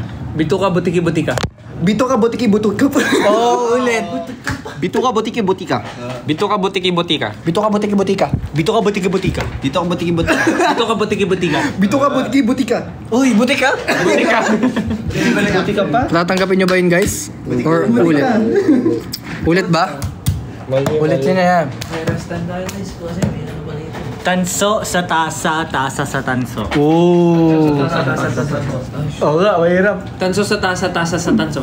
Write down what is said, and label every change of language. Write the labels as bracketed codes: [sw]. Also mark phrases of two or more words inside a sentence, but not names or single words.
[tl] Bituka, butiki, butika. Bituka, butiki, butuka. Oh, ulit. Bituka, butiki, butika. Bituka, butiki, butika. Bituka, butike, butika. Bituka, butike, butika. Bituka, butiki, butika. Bituka, butiki, butika. Bituka, butiki, butika. Uy, butika. Butika pa? Tatanggapin nyo ba yun, guys? Or ulit? Ulit ba? Ulit yun na yan. Tanso sa tasa, tasa sa tanso. Oo nga, mahirap. Tanso sa tasa, tasa sa tanso.